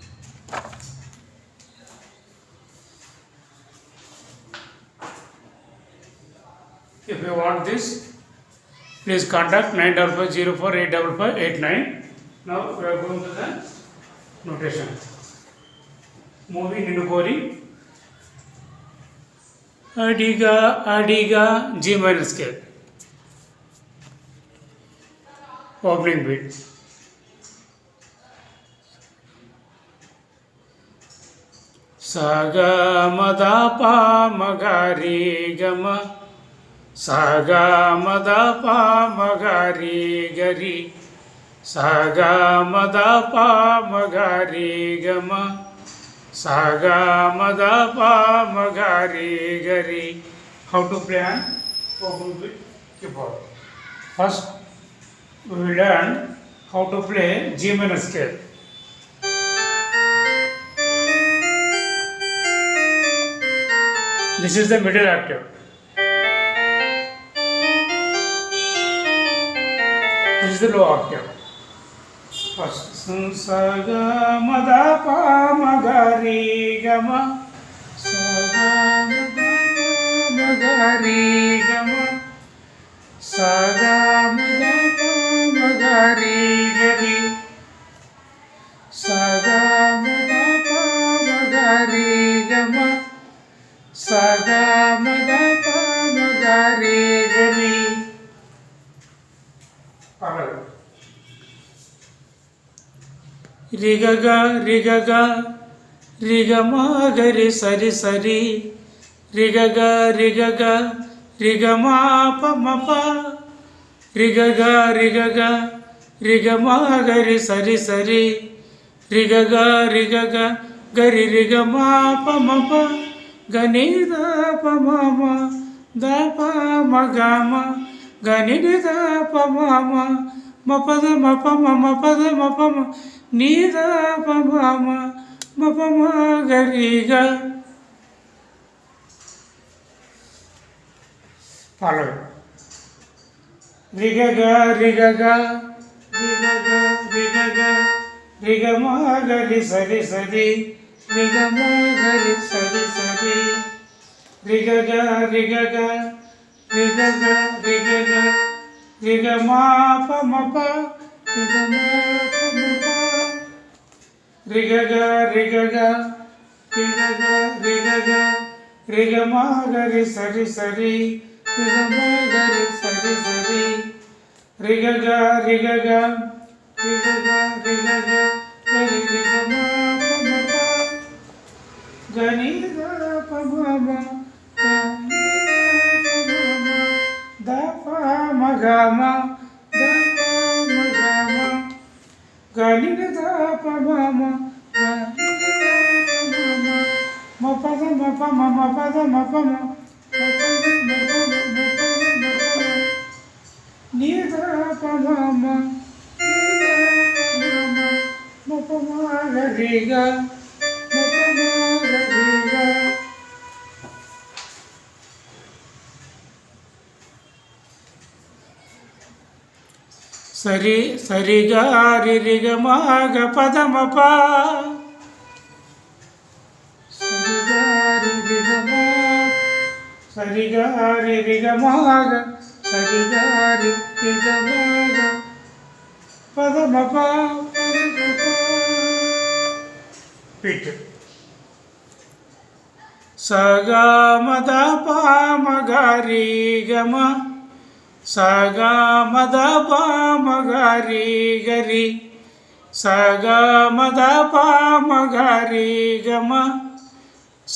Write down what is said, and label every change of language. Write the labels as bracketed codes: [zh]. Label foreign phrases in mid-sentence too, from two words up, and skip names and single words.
[en] If you want this, please contact 9550485589. Now we are going to the notation. Movie Ninukori. Adiga Adiga G minor scale. Opening beat. Saga madapa magari gama. Saga madapa magari gari. Saga madapa magari gama. Saga madapa magari gari. How to play on open beat keyboard? First, we will learn how to play G minor scale. This is the middle octave. This is the low octave. First, sa ga ma da pa ma ga re ga ma. Sa ga ma da pa ma ga re ga ma. Sa ga ma da pa ma ga re ga re. Sa ga ma da pa ma ga re ga ma. Sa ga ma da pa ma ga re ga re. Rigaga rigaga rigama gari sari sari rigaga rigaga rigama pa ma pa rigaga rigaga rigama gari sari sari rigaga rigaga gari rigama pa ma pa gani da pa ma ma da pa ma ga ma gani da pa ma ma ma pa da ma pa ma ma pa da ma pa ma ni da pa ma ma pa ma ga ri ga. Follow. Rigaga rigaga rigaga rigaga rigama ga ri sari sari rigama ga ri sari sari rigaga rigaga rigaga rigaga rigama pa ma pa rigama pa ma pa rigaga rigaga rigaga rigaga rigama ga ri sari sari rigama ga ri sari sari rigaga rigaga rigaga rigaga gari rigama pa ma pa gani da pa ma ma da pa ma ga ma da pa ma ga ma gani da pa ma ma gani da pa ma ma pa da ma pa ma ma pa da ma pa ma ma pa da ma pa ma ma pa da ma pa ma ni da pa ma ma ni da pa ma ma pa ma ga ri ga ma pa ma ga ri ga. Sari sari ga ri ri ga ma ga pa da ma pa sari ga ri ri ga ma sari ga ri ri ga ma ga sari ga ri ri ga ma ga pa da ma pa pa da ma pa. Repeat. Sa ga ma da pa ma ga ri ga ma. Sa ga ma da pa ma ga ri ga ri. Sa ga ma da pa ma ga ri ga ma.